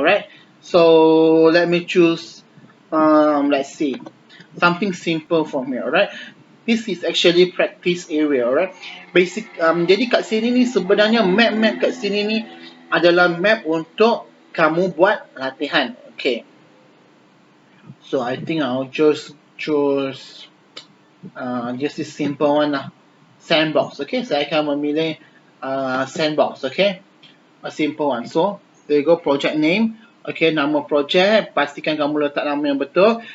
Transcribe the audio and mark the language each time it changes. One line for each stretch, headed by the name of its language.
English: Alright, so let me choose let's see, something simple from here. Alright, this is actually practice area.
Malay: Alright, basic jadi kat sini ni sebenarnya map kat sini ni adalah map untuk kamu buat latihan.
English: Okay, so I think I'll just choose just this simple one lah, sandbox.
Malay: Okay, saya akan memilih sandbox. Okay,
English: a simple one. So there you go, project name.
Malay: Okay, nama projek, pastikan kamu letak nama yang betul.